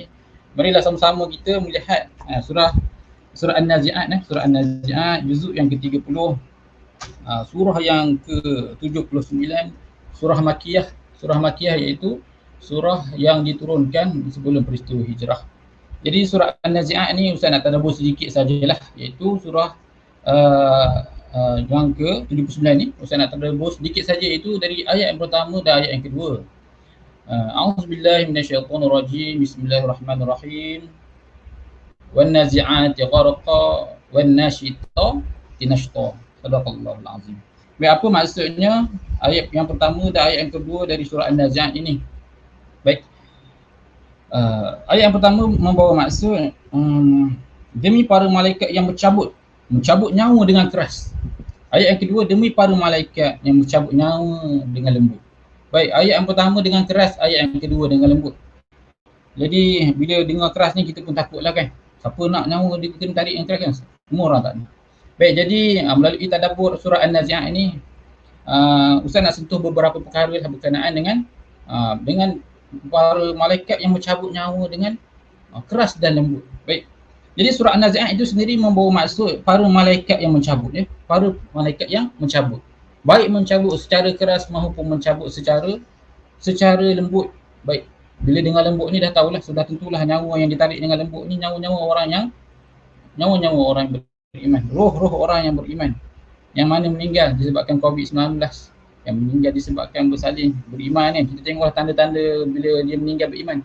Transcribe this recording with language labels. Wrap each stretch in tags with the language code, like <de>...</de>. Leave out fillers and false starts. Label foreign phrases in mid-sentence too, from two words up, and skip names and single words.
<ms>Marilah sama-sama kita melihat surah An-Nazi'at, surah An-Nazi'at juzuk yang ke-30, surah yang ke-79, surah Makkiyah iaitu surah yang diturunkan sebelum peristiwa hijrah. Jadi surah An-Nazi'at ni Ustaz nak tadabbur sedikit sajalah, iaitu surah yang ke-79 ni Ustaz nak tadabbur sedikit saja, iaitu dari ayat yang pertama dan ayat yang kedua.</ms> <ar>أعوذ بالله من الشيطان الرجيم. بسم الله الرحمن الرحيم. والنازعات غرقا والناشطات نشطا. صدق الله العظيم.</ar> <ms>Baik, apa maksudnya ayat yang pertama dan ayat yang kedua dari surah An-Nazi'at ini? Baik. Ayat yang pertama membawa maksud demi para malaikat yang mencabut nyawa dengan keras. Ayat yang kedua, demi para malaikat yang mencabut nyawa dengan lembut. Baik, ayat yang pertama dengan keras, ayat yang kedua dengan lembut. Jadi bila dengar keras ni kita pun takutlah kan. Siapa nak nyawa dia kena tarik yang keras kan? Semua orang tak nak. Baik, jadi melalui tadabbur surah An-Nazi'at ini Ustaz nak sentuh beberapa perkara berkenaan dengan para malaikat yang mencabut nyawa dengan keras dan lembut. Baik. Jadi surah An-Nazi'at itu sendiri membawa maksud para malaikat yang mencabut ya. Para malaikat yang mencabut. Baik mencabut secara keras maupun mencabut secara lembut. Baik. Bila dengar lembut ni dah tahulah, sudah tentulah nyawa yang ditarik dengan lembut ni nyawa-nyawa orang yang beriman. Roh-roh orang yang beriman. Yang mana meninggal disebabkan COVID-19. Yang meninggal disebabkan bersalin beriman kan. Kita tengoklah tanda-tanda bila dia meninggal beriman.</ms>